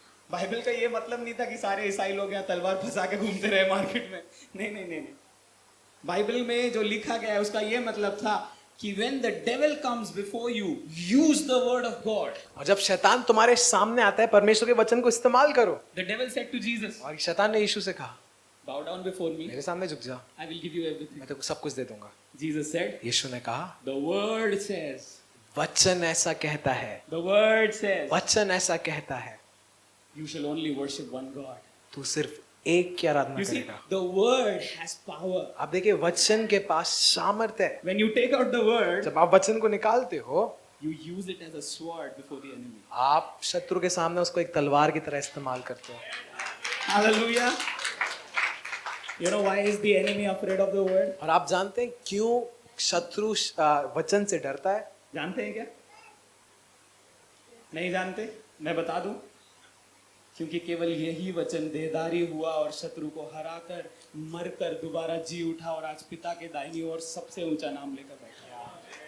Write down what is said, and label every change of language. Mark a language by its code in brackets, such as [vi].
[hi] Bible का ये मतलब नहीं था कि सारे ईसाई लोग यहाँ तलवार फंसा के घूमते रहे मार्केट में। नहीं नहीं नहीं नहीं। बाइबल में जो लिखा गया है उसका ये मतलब था कि [en] when the devil comes before you, use the word of God. [hi] और जब शैतान तुम्हारे सामने आता है, परमेश्वर के वचन को इस्तेमाल करो। [en] The devil said to Jesus, [hi] और शैतान ने यीशु से कहा, [en] bow down before me, [hi] मेरे सामने झुक जा, [en] I will give you everything. [hi] मैं तेको सब कुछ दे दूंगा। [en] Jesus said, [hi] यीशु ने कहा, [en] the word says, [hi] वचन ऐसा कहता है, [en] the word says, [hi] वचन ऐसा कहता है, [en] you shall only worship one God. [hi] तू सिर्फ एक की आराधना [en] You see, [hi] करेगा। [en] the word has power. [hi] आप देखिए, वचन के पास सामर्थ्य है। [en] When you take out the word, [hi] जब आप वचन को निकालते हो, [en] you use it as a sword before the enemy. [hi] आप शत्रु के सामने उसको एक तलवार की तरह इस्तेमाल करते हो। [en] Hallelujah. You know why is the enemy afraid of the word? [hi] और आप जानते हैं क्यों शत्रु वचन से डरता है? जानते हैं क्या? नहीं जानते? मैं बता दूं। क्योंकि केवल यही वचन देहधारी हुआ और शत्रु को हराकर मरकर दोबारा जी उठा और आज पिता के दाहिनी ओर सबसे ऊंचा नाम लेकर बैठा।